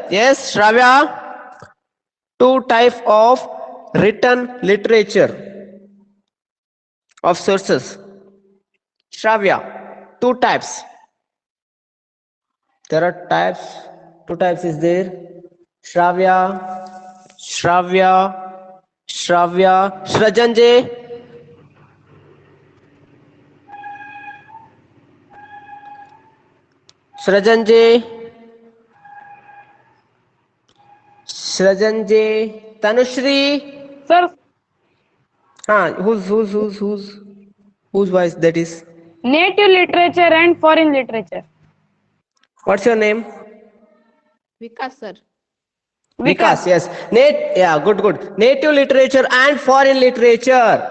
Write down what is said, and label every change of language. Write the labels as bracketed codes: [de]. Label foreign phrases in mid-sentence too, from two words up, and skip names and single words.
[en] Yes, Shravya. Two types of written literature of sources. Shravya. Two types. There are types. Two types is there. Shravya. Shravya. Shravya. Shrajanje. Shrajanje. Shrajanje. Tanushri. Sir, Whose voice that is? native literature and foreign literature. What's your name? Vikas sir. Vikas, yes. Yeah, good. Native literature and foreign literature.